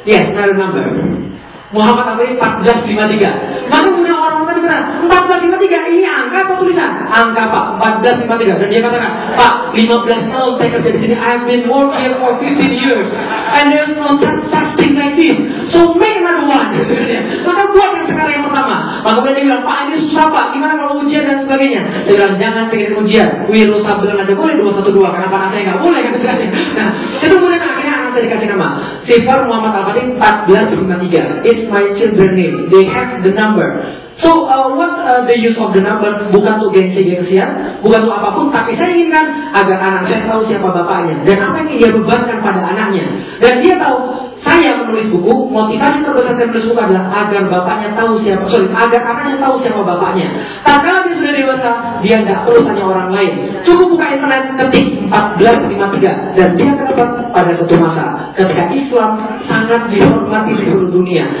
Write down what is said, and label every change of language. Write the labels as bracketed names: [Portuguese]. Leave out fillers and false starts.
[English] Yes, another number. Muhammad Al-Fatih 1453. [Indonesian] Mana punya orang-orang tadi benar? 1453 ini angka atau tulisan? Angka Pak, 1453. Dan dia katakan, Pak, 15 tahun saya kerja di sini. [English] I've been working here for 15 years. And there's no such thing like this. So make another one. [Indonesian] Maka buat yang sekarang yang pertama. Maka mereka bilang, Pak ini susah Pak, gimana kalau ujian dan sebagainya. Dia bilang, jangan pikirin ujian. Wih, lu sabaran aja, boleh 212. Kenapa anak saya gak boleh yang dikasih? Nah, itu kemudian akhirnya anak saya dikasih nama Sifar Muhammad Al-Fatih 1453. [English] It's my children name. They have the number. So what the use of the number? [Indonesian] Bukan untuk gengsi-gengsian, bukan untuk apapun, tapi saya inginkan agar anak saya tahu siapa bapaknya dan apa yang dia bebankan pada anaknya. Dan dia tahu saya menulis buku, motivasi terbesar saya menulis buku adalah agar bapaknya tahu siapa, sorry, agar anaknya tahu siapa bapaknya. Tatkala dia sudah dewasa, dia enggak perlu tanya orang lain. Cukup buka internet, ketik 1453 dan dia akan dapat pada satu masa ketika Islam sangat dihormati seluruh dunia.